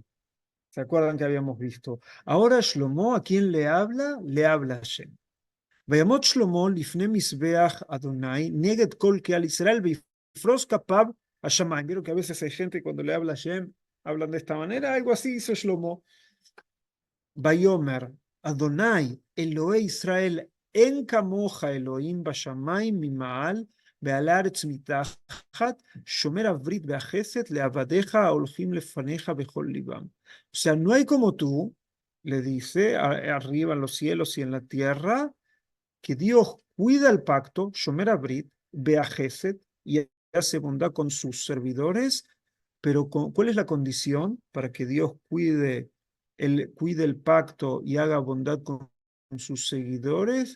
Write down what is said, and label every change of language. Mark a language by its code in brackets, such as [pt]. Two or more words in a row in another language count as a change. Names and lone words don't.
[es] ¿Se acuerdan que habíamos visto? Ahora Shlomo, ¿a quién le habla? Le habla a Hashem. [he] ויעמוד שלמה לפני מזבח אדוני נגד כל קהל ישראל ויפרוס כפיו השמיים. [es] Vieron que a veces hay gente cuando le habla a Hashem, hablan de esta manera, algo así hizo Shlomo. [he] ויאמר אדוני אלוהי ישראל אין כמוך אלוהים בשמיים ממעל ועל הארץ מתחת שומר הברית והחסד לעבדיך ההולכים לפניך בכל ליבם. [es] O sea, no hay como tú, le dice, arriba en los cielos y en la tierra, que Dios cuida el pacto, [he] שומר הברית והחסד, [es] y hace bondad con sus servidores, pero ¿cuál es la condición para que Dios cuide el pacto y haga bondad con sus seguidores?